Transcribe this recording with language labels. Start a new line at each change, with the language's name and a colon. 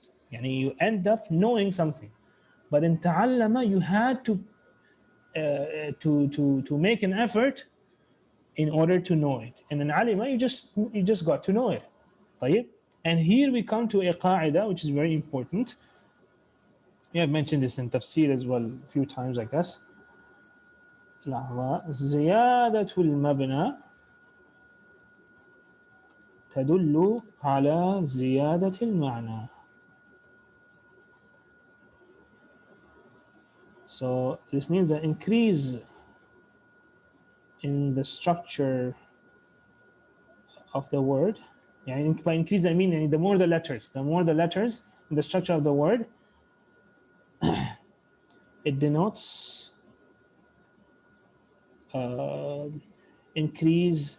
English: You end up knowing something. But in ta'allama, you had to make an effort in order to know it. And in alima, you just got to know it.
Arabic: طيب?
English: And here we come to a qaida, which is very important. We have mentioned this in tafsir as well a few times, I guess.
Arabic: زيادة المبنى تدل على زيادة المعنى.
English: So this means the increase in the structure of the word. By increase I mean the more the letters in the structure of the word, it denotes increase.